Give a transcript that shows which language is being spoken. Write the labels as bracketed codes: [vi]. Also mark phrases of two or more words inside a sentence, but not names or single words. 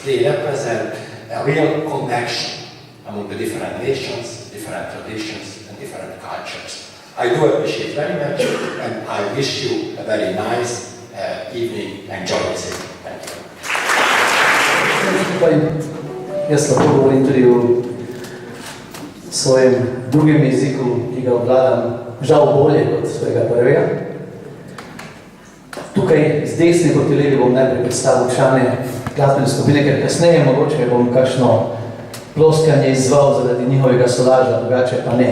[en] They represent a real connection among the different nations, different traditions and different cultures. I do appreciate very much, and I wish you a very nice evening and jolly city. Thank you. [sl] Jaz lahko govorim tudi v svojem drugem jeziku, ki ga obvladam žal bolje kot svojega prvega. Tukaj z desne proti levi bom najprej predstavil člane glasbene skupine, ker kasneje mogoče bom kakšno ploskanje izzval zaradi njihovega solaža, drugače pa ne.